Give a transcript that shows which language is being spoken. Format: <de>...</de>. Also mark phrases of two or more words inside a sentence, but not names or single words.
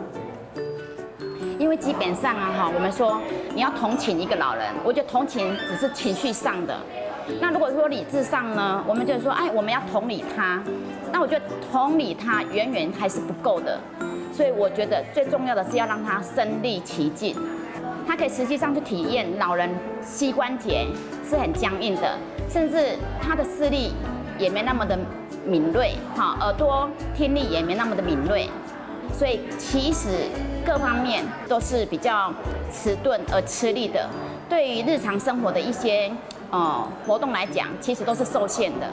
<zh>因為基本上啊哈，我們說你要同情一個老人，我覺得同情只是情緒上的。那如果說理智上呢，我們就說，哎，我們要同理他。那我覺得同理他遠遠還是不夠的，所以我覺得最重要的是要讓他身歷其境，他可以實際上去體驗老人膝關節是很僵硬的，甚至他的視力也沒那麼的敏銳，哈，耳朵聽力也沒那麼的敏銳。所以其實各方面都是比較遲鈍而吃力的，對於日常生活的一些活動來講，其實都是受限的。</zh>